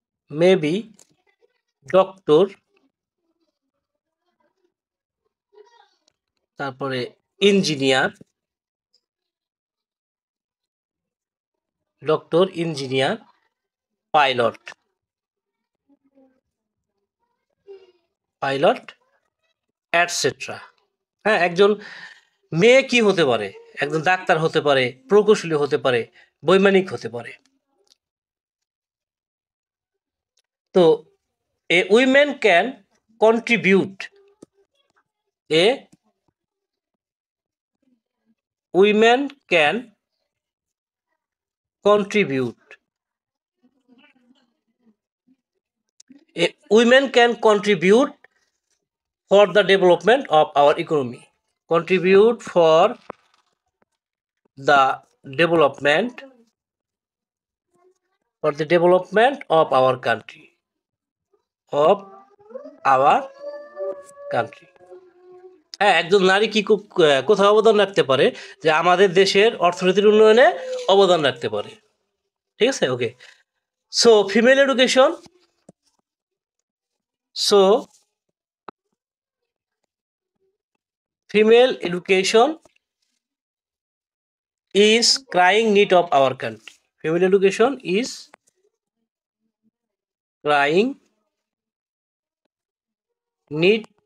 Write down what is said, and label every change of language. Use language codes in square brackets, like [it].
[en] Maybe doctor, তারপরে engineer, doctor, engineer, pilot, pilot etcetera. [bn] হ্যাঁ, একজন মেয়ে কি হতে পারে? একজন ডাক্তার হতে পারে, প্রকৌশলী হতে পারে, বৈমানিক হতে পারে। [en] তো a women can contribute, a women can contribute, a women can contribute for the development of our economy, contribute for the development, for the development of our country, of our country। [bn] হ্যাঁ, একজন নারী কি কোথাও অবদান রাখতে পারে? যে আমাদের দেশের অর্থনীতির উন্নয়নে অবদান রাখতে পারে। ঠিক আছে, ওকে। [en] So female education, so female education is crying need of our country. Female education is crying need